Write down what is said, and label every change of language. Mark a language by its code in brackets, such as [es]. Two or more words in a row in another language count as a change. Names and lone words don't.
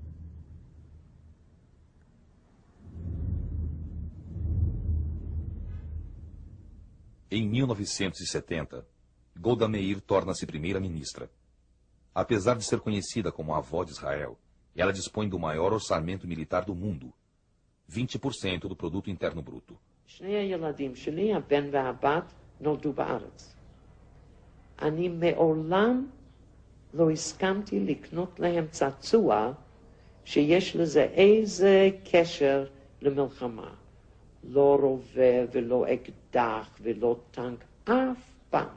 [pt] Em 1970, Golda Meir torna-se primeira-ministra. Apesar de ser conhecida como a avó de Israel, ela dispõe do maior orçamento militar do mundo, 20% do produto interno bruto. [he] אני מעולם לא הסכמתי לקנות להם צעצוע שיש לזה איזה קשר למלחמה. לא רובה ולא אקדח ולא טנק, אף פעם.